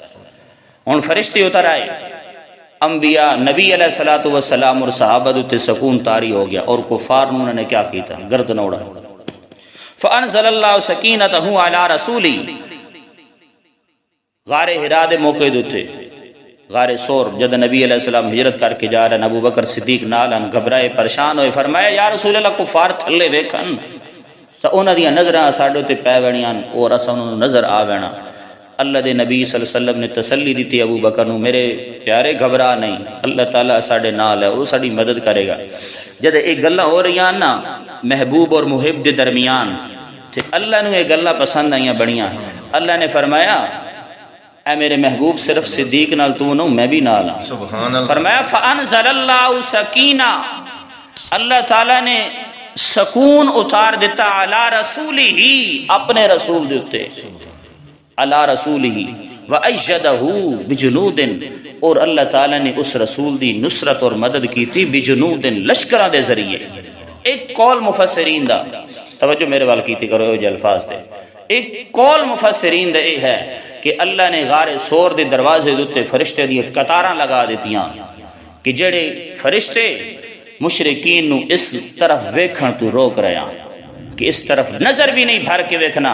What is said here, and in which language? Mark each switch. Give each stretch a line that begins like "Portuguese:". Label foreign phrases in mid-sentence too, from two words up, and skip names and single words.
Punjabi: ہن فرشتے اتر آئے، انبیاء، نبی
Arabic: علیہ الصلوۃ والسلام
Punjabi: اور صحابہ تے سکون طاری ہو گیا، اور کفار انہوں نے کیا کیتا؟ گردن اڑا۔
Arabic: فانزل اللہ سکینتہ علی رسولی،
Punjabi: غار ہرا دے موقع دوتے، غار سور جد نبی
Arabic: علیہ السلام
Punjabi: ہجرت کر کے جا رہے ہیں، ابو بکر صدیق نالن گھبرائے پریشان ہوئے، فرمایا
Arabic: یا رسول اللہ
Punjabi: کفار تھلے ویکھن تو انہاں دیاں نظراں ساڈے تے پے وینیاں اور اساں انہاں نوں نظر آ وینا۔ اللہ دے نبی
Arabic: صلی اللہ علیہ وسلم
Punjabi: نے تسلی دیتی ابو بکر نو، میرے پیارے گھبرا نہیں، اللہ تعالیٰ ساڈے نال ہے، وہ ساڈی مدد کرے گا۔ جد ایک گلاں ہو رہی ہیں نا محبوب اور محب دے درمیان، تے اللہ نو یہ گلاں پسند آئیاں بڑیاں، اللہ نے فرمایا اے میرے محبوب صرف صدیق نال تو نو میں بھی نال ہاں۔ فرمایا
Arabic: فانزل اللہ سکینہ،
Punjabi: اللہ تعالیٰ نے سکون اتار دیتا
Arabic: علی رسول ہی،
Punjabi: اپنے رسول دیتے،
Arabic: علی رسول ہی، وَأَيَّدَهُ بِجُنُودٍ
Punjabi: اور اللہ تعالیٰ نے اس رسول دی نصرت اور مدد کی تھی بِجُنُودٍ لشکرہ دے ذریعے۔ ایک قول مفسرین دا توجہ میرے وال کیتی کرو جو الفاظ دے، ایک قول مفسرین دا یہ ہے کہ اللہ نے غار سور دے دروازے دوتے فرشتے دی قطاراں لگا دیتیاں کہ جڑے فرشتے مشرکین نو اس طرف ویکھن تو روک رہے ہیں کہ اس طرف نظر بھی نہیں بھر کے ویکھنا۔